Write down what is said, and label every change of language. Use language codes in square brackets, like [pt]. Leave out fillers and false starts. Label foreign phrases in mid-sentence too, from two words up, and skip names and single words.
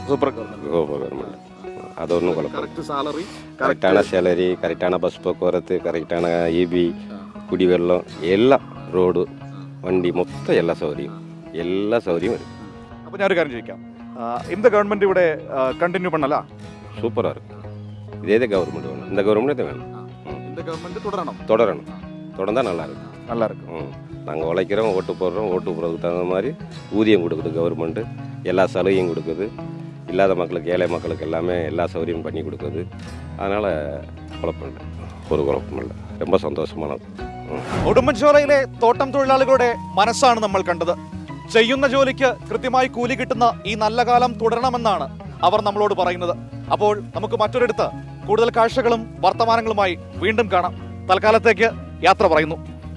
[ml] അതൊന്നും കുഴപ്പമില്ല. കറക്റ്റാണ് സാലറി, കറക്റ്റാണ് ബസ് പോക്കുവരത്ത്, കറക്റ്റാണ് EB, കുടിവെള്ളം, എല്ലാം, റോഡ്, വണ്ടി, മൊത്തം എല്ലാ സൗകര്യം വരും. അപ്പോൾ ഞാനൊരു കാര്യം ചോദിക്കാം, இந்த ഗവൺമെന്റ് ഇവിടെ കണ്ടിന്യൂ பண்ணல? [ta] சூப்பரா இருக்கு. இதே கவர்மெண்ட் வேணும். இந்த கவர்மெண்ட் வேணும். இந்த கவர்மெண்ட் தொடரணும். தொடர்ந்தா நல்லா இருக்கும். நாங்கள் உழைக்கிறோம், ஓட்டு போடுறதுக்கு தகுந்த மாதிரி ஊதியம் கொடுக்குது கவர்மெண்ட்டு. எல்லா சலுகையும் கொடுக்குது. இல்லாத மக்களுக்கு, ஏழை மக்களுக்கு எல்லாமே எல்லா சௌகரியமும் பண்ணி கொடுக்குது. அதனால் ஒரு குழப்பமில்லை. [ml] ரொம்ப സന്തോഷമാണത്. ഉടുമ്പൻചോലയിലെ തോട്ടം തൊഴിലാളികളുടെ മനസ്സാണ് നമ്മൾ കണ്ടത്. ചെയ്യുന്ന ജോലിക്ക് കൃത്യമായി കൂലി കിട്ടുന്ന ഈ നല്ല കാലം തുടരണമെന്നാണ് അവർ നമ്മളോട് പറയുന്നത്. അപ്പോൾ നമുക്ക് മറ്റൊരിടത്ത് കൂടുതൽ കാഴ്ചകളും വർത്തമാനങ്ങളുമായി വീണ്ടും കാണാം. തൽക്കാലത്തേക്ക് യാത്ര പറയുന്നു.